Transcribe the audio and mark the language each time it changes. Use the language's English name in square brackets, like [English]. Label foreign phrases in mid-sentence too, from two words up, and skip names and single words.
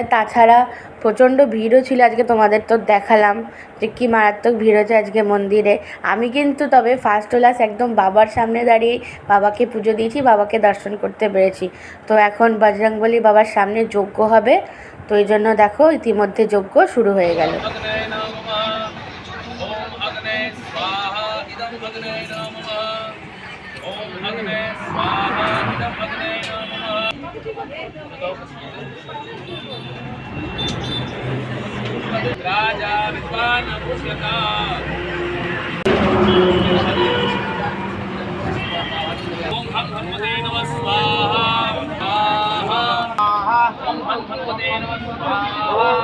[Bangla] তাছাড়া প্রচণ্ড ভিড়ও ছিল আজকে, তোমাদের তো দেখালাম যে কী মারাত্মক ভিড় হয়েছে আজকে মন্দিরে। আমি কিন্তু তবে ফার্স্ট ক্লাস একদম বাবার সামনে দাঁড়িয়েই বাবাকে পুজো দিয়েছি, বাবাকে দর্শন করতে পেরেছি। তো এখন বজরংবলী বাবার সামনে যজ্ঞ হবে। তো এই জন্য দেখো, ইতিমধ্যে যজ্ঞ শুরু হয়ে গেল। [Sanskrit] राजा विद्वान पुष्यता ओम हम हनुमते नमः स्वाहा ओम हम हनुमते नमः स्वाहा